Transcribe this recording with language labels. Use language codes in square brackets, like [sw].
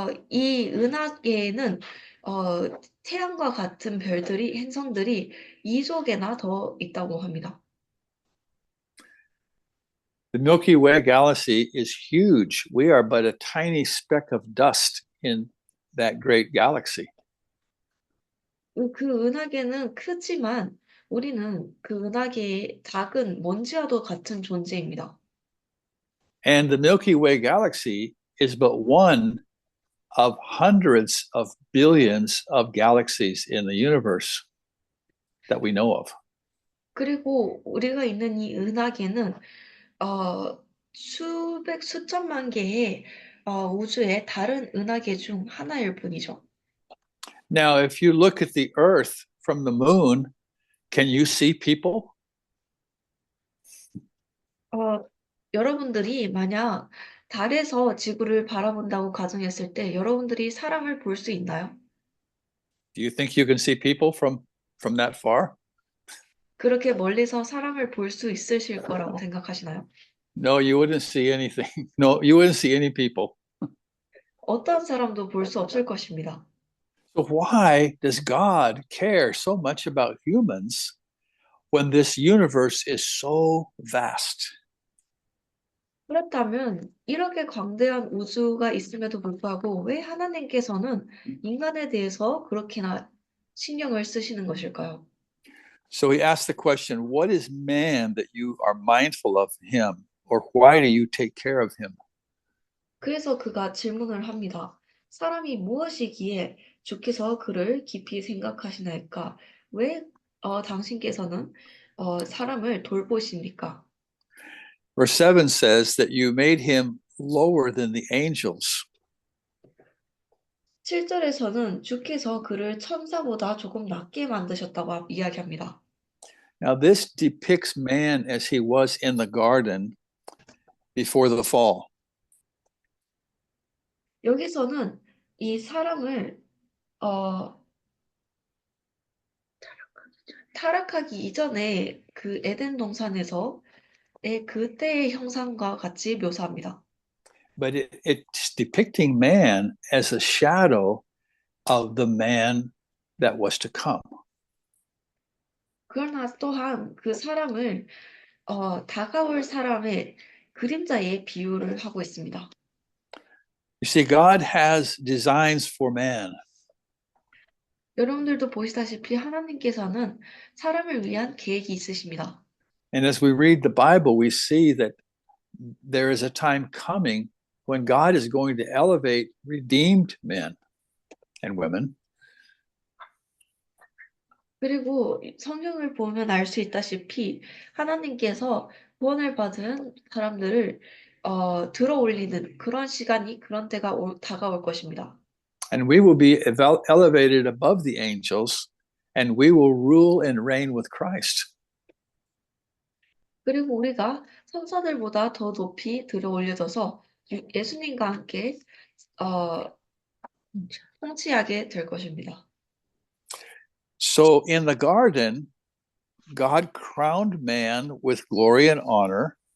[ko] 이 은하계에는 태양과 같은 행성들이 2조 개나 더 있다고 합니다. [en] The Milky Way galaxy is huge. We are but a tiny speck of dust in that great galaxy. [ko] 그 은하계는 크지만 우리는 그 은하계의 작은 먼지와도 같은 존재입니다. [en] And the Milky Way galaxy is but one of hundreds of billions of galaxies in the universe that we know of. [ko] 그리고 우리가 있는 이 은하계는 수백, 수천만 개의 우주의 다른 은하계 중 하나일 뿐이죠. [en] Now, if you look at the Earth from the moon, can you see people? [ko] 여러분들이 만약 달에서 지구를 바라본다고 가정했을 때 여러분들이 사람을 볼 수 있나요? [en] Do you think you can see people from that far? [ko] 그렇게 멀리서 사람을 볼 수 있으실 거라고 생각하시나요? [en] No, you wouldn't see anything. No, you wouldn't see any people. [ko] 어떠한 사람도 볼 수 없을 것입니다. [en] So why does God care so much about humans when this universe is so vast? [ko] 그렇다면 이렇게 광대한 우주가 있음에도 불구하고 왜 하나님께서는 인간에 대해서 그렇게나 신경을 쓰시는 것일까요? [en] So he asked the question, what is man that you are mindful of him? Or why do you take care of him? [ko] 그래서 그가 질문을 합니다. 사람이 무엇이기에 주께서 그를 깊이 생각하시나이까? 왜 당신께서는 사람을 돌보십니까? [en] Verse 7 says that you made him lower than the angels. [ko] 7절에서는 주께서 그를 천사보다 조금 낮게 만드셨다고 이야기합니다. [en] Now, this depicts man as he was in the garden before the fall. [ko] 여기서는 이 사람을 타락하기 이전에 그 에덴 동산에서의 그때의 형상과 같이 묘사합니다. [en] But it's depicting man as a shadow of the man that was to come. [ko] 그러나 또한 그 사람을 다가올 사람의 그림자에 비유를 하고 있습니다. [en] You see, God has designs for man. [ko] 여러분들도 보시다시피 하나님께서는 사람을 위한 계획이 있으십니다. [en] And as we read the Bible, we see that there is a time coming when God is going to elevate redeemed men and women. [ko] 그리고 성경을 보면 알 수 있다시피 하나님께서 구원을 받은 사람들을 들어 올리는 그런 시간이 그런 때가 다가올 것입니다. [en] And we will be elevated above the angels, and we will rule and reign with Christ. [ko] 그리고 우리가 천사들보다 더 높이 들어 올려져서 예수님과 함께 통치하게 될 것입니다. [en] So in the garden, God crowned man with glory and honor.